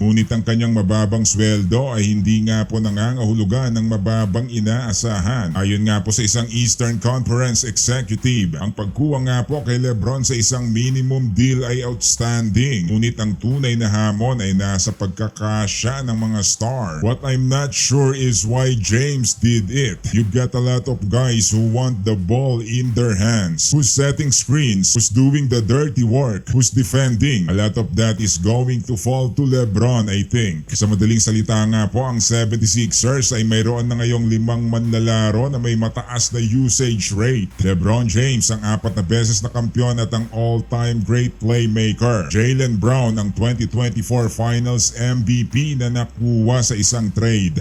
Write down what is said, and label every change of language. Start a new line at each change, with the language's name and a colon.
Filipino: Ngunit ang kanyang mababang sweldo ay hindi nga po nangangahulugan ng mababang inaasahan. Ayon nga po sa isang Eastern Conference executive, ang pagkuha nga po kay Lebron sa isang minimum deal ay outstanding. Ngunit ang tunay na hamon ay nasa pagkakasya ng mga star.
English: What I'm not sure is why James did it. You got a lot of guys who want the ball in their hands, who's setting screens, who's doing the dirty work, who's defending. A lot of that is going to fall to Lebron, I think.
Filipino: Sa madaling salita nga po, ang 76ers ay mayroon na ngayong 5 manlalaro na may mataas na usage rate. Lebron James ang 4 na beses na kampiyon at ang
English: all-time great playmaker.
Filipino: Jaylen Brown ang 2024 Finals MVP na nakuha sa isang trade.